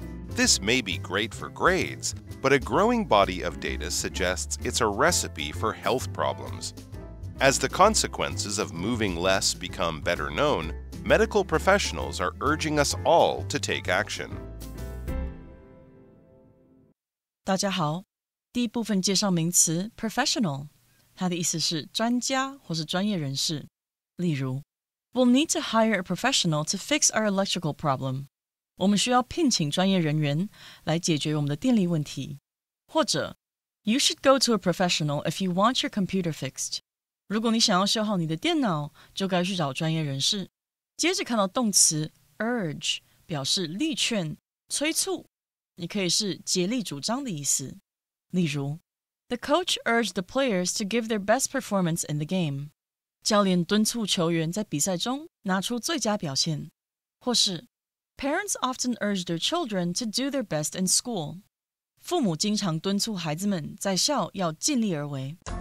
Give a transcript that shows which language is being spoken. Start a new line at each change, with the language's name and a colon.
English: This may be great for grades, but a growing body of data suggests it's a recipe for health problems. As the consequences of moving less become better known, medical professionals are urging us all to take action.
Chinese: 大家好，第一部分介绍名词 professional， 它的意思是专家或是专业人士。例如
English: We'll need to hire a professional to fix our electrical problem.
Chinese: 我们需要聘请专业人员来解决我们的电力问题。或者
English: You should go to a professional if you want your computer fixed.
Chinese: 如果你想要修好你的电脑，就该去找专业人士。接着看到动词 urge， 表示力劝、催促。也可以是竭力主张的意思。例如
English: The coach urged the players to give their best performance in the game.
Chinese: 教练敦促球员在比赛中拿出最佳表现。或是
English: Parents often urge their children to do their best in school.
Chinese: 父母经常敦促孩子们在校要尽力而为。